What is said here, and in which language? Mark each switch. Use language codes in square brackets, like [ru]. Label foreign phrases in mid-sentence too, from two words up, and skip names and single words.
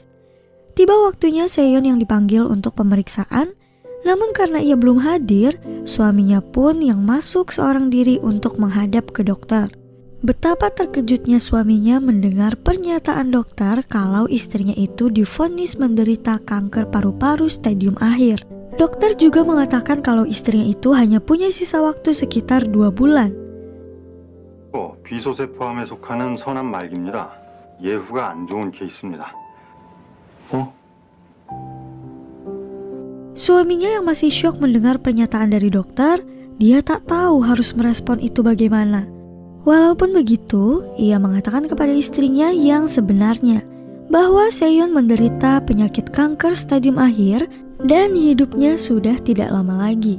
[id] Tiba waktunya Seyeon yang dipanggil untuk pemeriksaan, namun karena ia belum hadir, suaminya pun yang masuk seorang diri untuk menghadap ke dokter. Betapa terkejutnya suaminya mendengar pernyataan dokter kalau istrinya itu divonis menderita kanker paru-paru stadium akhir. Dokter juga mengatakan kalau istrinya itu hanya punya sisa waktu sekitar 2 bulan. [ko] 비소세포암에 속하는 선암 말기입니다. 예후가 안 좋은 케이스입니다. [id] Suaminya yang masih syok mendengar pernyataan dari dokter, dia tak tahu harus merespon itu bagaimana. Walaupun begitu, ia mengatakan kepada istrinya yang sebenarnya bahwa Seyeon menderita penyakit kanker stadium akhir dan hidupnya sudah tidak lama lagi.